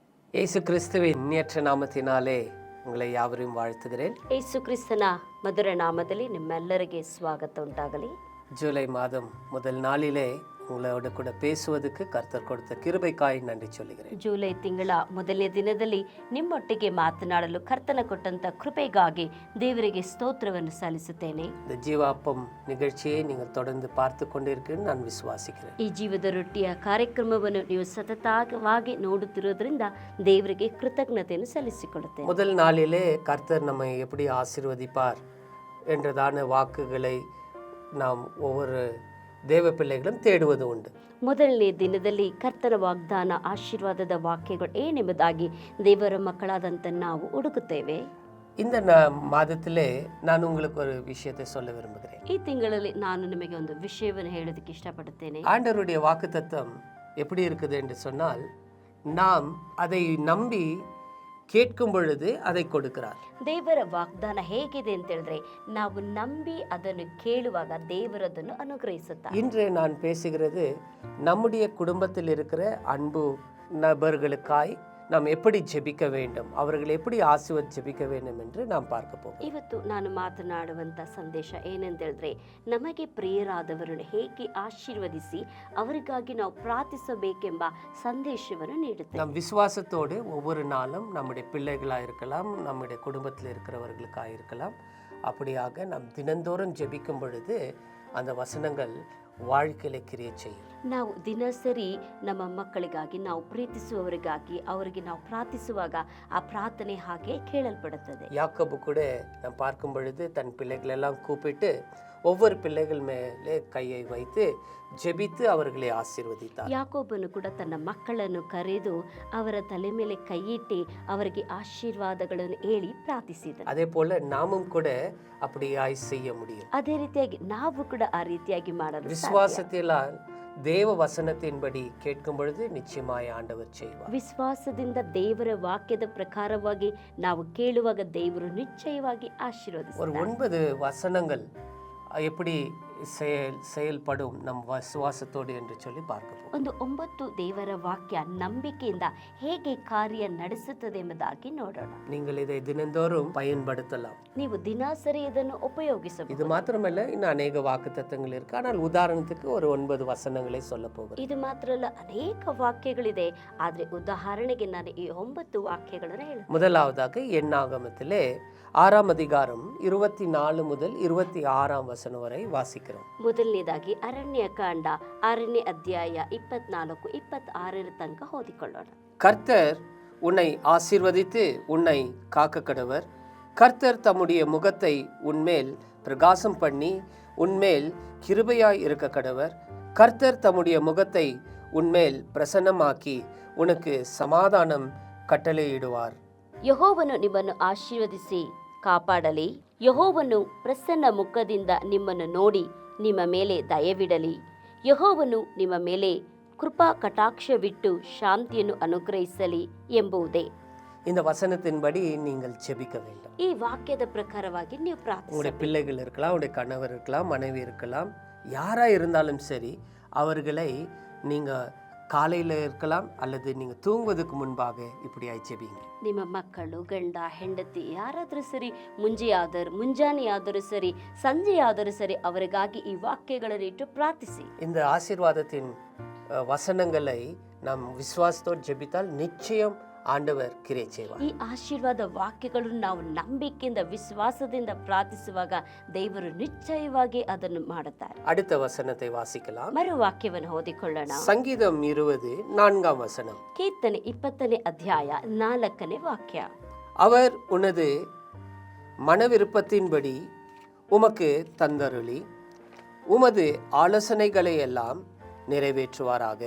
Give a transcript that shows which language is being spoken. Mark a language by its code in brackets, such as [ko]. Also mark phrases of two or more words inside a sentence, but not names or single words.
[ta] இயேசு கிறிஸ்துவின் நேற்ற நாமத்தினாலே உங்களை யாவரையும் வாழ்த்துகிறேன். [kn] ಯೇಸು ಕ್ರಿಸ್ತನ ಮಧುರ ನಾಮದಲ್ಲಿ ನಿಮ್ಮೆಲ್ಲರಿಗೆ ಸ್ವಾಗತ ಉಂಟಾಗಲಿ. [ta] ஜூலை மாதம் முதல் நாளிலே உங்களோட கூட பேசுவதற்கு கர்த்தர் கொடுத்த கிருபைக்காய் நன்றி சொல்லுகிறேன். [kn] ಜೂಲೈ ತಿಂಗಳ ಮೊದಲನೇ ದಿನದಲ್ಲಿ ನಿಮ್ಮೊಟ್ಟಿಗೆ ಮಾತನಾಡಲು ಕರ್ತನ ಕೊಟ್ಟಂತ ಕೃಪೆಗಾಗಿ ದೇವರಿಗೆ ಸ್ತೋತ್ರವನ್ನು ಸಲ್ಲಿಸುತ್ತೇನೆ. [ta] இந்த ஜீவாப்பம் நிகழ்ச்சியை நீங்கள் தொடர்ந்து பார்த்து கொண்டிருக்கீங்கன்னு நான் விசுவாசிக்கிறேன். [kn] ಈ ಜೀವದ ರೊಟ್ಟಿಯ ಕಾರ್ಯಕ್ರಮವನ್ನು ನೀವು ಸತತವಾಗಿ ನೋಡುತ್ತಿರುವುದರಿಂದ ದೇವರಿಗೆ ಕೃತಜ್ಞತೆಯನ್ನು ಸಲ್ಲಿಸಿಕೊಳ್ಳುತ್ತೇನೆ. [ta] முதல் நாளிலே கர்த்தர் நம்மை எப்படி ஆசீர்வதிப்பார் என்றதான வாக்குகளை நாம் ஒவ்வொரு தேவ பிள்ளைகளும் தேடுவது உண்டு. [kn] ಮೊದಲನೇ ದಿನದಲ್ಲಿ ಕರ್ತನ ವಾಗ್ದಾನ ಆಶೀರ್ವಾದದ ವಾಕ್ಯಗಳು ಏನೆಂಬುದಾಗಿ ದೇವರ ಮಕ್ಕಳಾದಂಥ ನಾವು ಹುಡುಕುತ್ತೇವೆ. [ta] இந்த மாதத்திலே நான் உங்களுக்கு ஒரு விஷயத்தை சொல்ல விரும்புகிறேன். [kn] ಈ ತಿಂಗಳಲ್ಲಿ ನಾನು ನಿಮಗೆ ಒಂದು ವಿಷಯವನ್ನು ಹೇಳೋದಕ್ಕೆ ಇಷ್ಟಪಡುತ್ತೇನೆ. [ta] ஆண்டவருடைய வாக்குத்தத்தம் எப்படி இருக்குது என்று சொன்னால், நாம் அதை நம்பி கேட்கும் பொழுது அதை கொடுக்கிறார். [kn] ದೇವರ ವಾಗ್ದಾನ ಹೇಗಿದೆ ಅಂತ ಹೇಳಿದ್ರೆ, ನಾವು ನಂಬಿ ಅದನ್ನು ಕೇಳುವಾಗ ದೇವರದನ್ನು ಅನುಗ್ರಹಿಸುತ್ತಾರೆ. [ta] இன்று நான் பேசுகிறது நம்முடைய குடும்பத்தில் இருக்கிற அன்பு நபர்களுக்காய் நாம் எப்படி ஜெபிக்க வேண்டும், அவர்கள் எப்படி ஜெபிக்க வேண்டும் என்று நாம் பார்க்க போகிறோம். [kn] ಇವತ್ತು ನಾನು ಮಾತನಾಡುವಂತ ಸಂದೇಶ ಏನಂತ ಹೇಳಿದ್ರೆ, ನಮಗೆ ಪ್ರಿಯರಾದವರನ್ನು ಹೇಗೆ ಆಶೀರ್ವದಿಸಿ ಅವರಿಗಾಗಿ ನಾವು ಪ್ರಾರ್ಥಿಸಬೇಕೆಂಬ ಸಂದೇಶವನ್ನು ನೀಡುತ್ತೆ. [ta] நம் விசுவாசத்தோடு ஒவ்வொரு நாளும் நம்முடைய பிள்ளைகளாக இருக்கலாம், நம்முடைய குடும்பத்தில் இருக்கிறவர்களுக்காக இருக்கலாம், அப்படியாக நாம் தினந்தோறும் ஜெபிக்கும் பொழுது அந்த வசனங்கள் வாழ்க்கையில கிரியை செய்யும். [kn] ನಾವು ದಿನಸರಿ ನಮ್ಮ ಮಕ್ಕಳಿಗಾಗಿ, ನಾವು ಪ್ರೀತಿಸುವವರಿಗಾಗಿ ಅವರಿಗೆ ನಾವು ಪ್ರಾರ್ಥಿಸುವಾಗ ಆ ಪ್ರಾರ್ಥನೆ ಹಾಗೆ ಕೇಳಲ್ಪಡುತ್ತದೆ. [ta] யாக்கோபு கூட நாம் பார்க்கும் பொழுது தன் பிள்ளைகளெல்லாம் கூப்பிட்டு ஒவ்வொரு பிள்ளைகள் மேலே கையை வைத்து ஜெபித்து அவர்களை ஆசீர்வதித்தார். [kn] ಯಾಕೋಬನು ಕೂಡ ತನ್ನ ಮಕ್ಕಳನ್ನು ಕರೆದು ಅವರ ತಲೆ ಮೇಲೆ ಕೈಯಿಟ್ಟು ಅವರಿಗೆ ಆಶೀರ್ವಾದಗಳನ್ನು ಹೇಳಿ ಪ್ರಾರ್ಥಿಸಿದನು. [ta] அதே போல நாமும் கூட அப்படியாய் செய்ய முடியும். [kn] ಅದೇ ರೀತಿಯಾಗಿ ನಾವು ಕೂಡ ಆ ರೀತಿಯಾಗಿ ಮಾಡಲು ಸಾಧ್ಯ. [ta] விசுவாசத்தினால் தேவ வசனத்தின்படி கேட்கும் பொழுது நிச்சயமாய் ஆண்டவர் செய்வார். [kn] ವಿಶ್ವಾಸದಿಂದ ದೇವರ ವಾಕ್ಯದ ಪ್ರಕಾರವಾಗಿ ನಾವು ಕೇಳುವಾಗ ದೇವರು ನಿಶ್ಚಯವಾಗಿ [ta] ஒரு [kn] ಆಶೀರ್ವದಿಸುತ್ತಾರೆ. [ta] 9 வசனங்கள் எப்படி செயல்படும் நம் விசுவாசத்தோடு என்று சொல்லி பார்க்க போகிறோம். [kn] ಒಂದು 9 ದೇವರ ವಾಕ್ಯ ನಂಬಿಕೆಯಿಂದ ಹೇಗೆ ಕಾರ್ಯ ನಡೆಸುತ್ತದೆ ಎಂಬುದಾಗಿ ನೋಡೋಣ. [ta] நீங்கள் இதை தினந்தோறும் பயன்படுத்தலாம். [kn] ನೀವು ದಿನಸರಿ ಇದನ್ನು ಉಪಯೋಗಿಸಬಹುದು. [ta] இது மாத்திரமல்ல, இன்னும் அநேக வாக்குத்தத்தங்கள் இருக்கு. ஆனால் உதாரணத்துக்கு ஒரு 9 வசனங்களை சொல்ல போகிறேன். [kn] ಇದು ಮಾತ್ರ ಅಲ್ಲ, ಅನೇಕ ವಾಕ್ಯಗಳಿದೆ. ಆದ್ರೆ ಉದಾಹರಣೆಗೆ ನಾನು ಈ 9 ವಾಕ್ಯಗಳನ್ನು ಹೇಳ್ತೀನಿ. [ta] முதலாவதாக எண்ணாகமத்திலே 6ஆம் அதிகாரம் 24 முதல் 26ஆம் வசனம் வரை வாசிக்கிறோம். [kn] ಮೊದಲನೇದಾಗಿ ಅರಣ್ಯ ಕಾಂಡ 6ನೇ ಅಧ್ಯಾಯ 24-26 ತನಕ ಓದಿಕೊಳ್ಳೋಣ. [ta] கர்த்தர் உன்னை ஆசீர்வதித்து உன்னை காக்க கடவர். கர்த்தர் தம்முடைய முகத்தை உன்மேல் பிரகாசம் பண்ணி உன்மேல் கிருபையாய் இருக்க கடவர். கர்த்தர் தம்முடைய முகத்தை உன்மேல் பிரசன்னமாக்கி உனக்கு சமாதானம் கட்டளையிடுவார். [kn] ಯೆಹೋವನು ನಿಮ್ಮನ್ನು ಆಶೀರ್ವದಿಸಿ ಕಾಪಾಡಲಿ. ಯೆಹೋವನು ಪ್ರಸನ್ನ ಮುಖದಿಂದ ನಿಮ್ಮನ್ನು ನೋಡಿ ನಿಮ್ಮ ಮೇಲೆ ದಯವಿಡಲಿ. ಯೆಹೋವನು ನಿಮ್ಮ ಮೇಲೆ ಕೃಪಾ ಕಟಾಕ್ಷವಿಟ್ಟು ಶಾಂತಿಯನ್ನು ಅನುಗ್ರಹಿಸಲಿ ಎಂಬುದೇ. [ta] இந்த வசனத்தின்படி நீங்கள் ஜெபிக்க வேண்டும். [kn] ಈ ವಾಕ್ಯದ ಪ್ರಕಾರವಾಗಿ ನೀವು [ta] உங்களுடைய [kn] ಪ್ರಾರ್ಥಿಸಬೇಕು. [ta] பிள்ளைகள் இருக்கலாம், உங்களுடைய கணவர் இருக்கலாம், மனைவி இருக்கலாம், யாரா இருந்தாலும் சரி, அவர்களை நீங்க காலையில் இருக்கலாம் அல்லது நீங்க தூங்குவதற்கு முன்பாக இப்படியாய் ஜெபிங்க. [kn] ನಿಮ್ಮ ಮಕ್ಕಳು, ಗಂಡ, ಹೆಂಡತಿ ಯಾರಾದರೂ ಸರಿ, ಮುಂಜಾನೆಯಾದರೂ ಸರಿ, ಸಂಜೆಯಾದರೂ ಸರಿ, ಅವರಿಗಾಗಿ ಈ ವಾಕ್ಯಗಳನ್ನು ಇಟ್ಟು ಪ್ರಾರ್ಥಿಸಿ. [ta] இந்த ஆசீர்வாதத்தின் வசனங்களை நாம் விசுவாசத்தோடு ஜெபித்தால் நிச்சயம் ஆண்டவர் கிரியை செய்வார். [kn] ಈ ಆಶೀರ್ವಾದ ವಾಕ್ಯಗಳನ್ನು ನಾವು ನಂಬಿಕೆಯಿಂದ, ವಿಶ್ವಾಸದಿಂದ ಪ್ರಾರ್ಥಿಸುವಾಗ ದೇವರು ನಿಶ್ಚಯವಾಗಿ ಅದನ್ನು ಮಾಡುತ್ತಾರೆ. [ta] அடுத்த வசனத்தை வாசிக்கலாம். [kn] ಮರು ವಾಕ್ಯವನ್ನು ಓದಿಕೊಳ್ಳೋಣ. [ta] சங்கீதம் 20 4ஆம் வசனம். [kn] ಕೀರ್ತನೆ 20ನೇ ಅಧ್ಯಾಯ 4ನೇ ವಾಕ್ಯ. [ta] அவர் உனது மனவிருப்பத்தின்படி உமக்கு தந்தருளி உமது ஆலோசனைகளை எல்லாம் நிறைவேற்றுவாராக.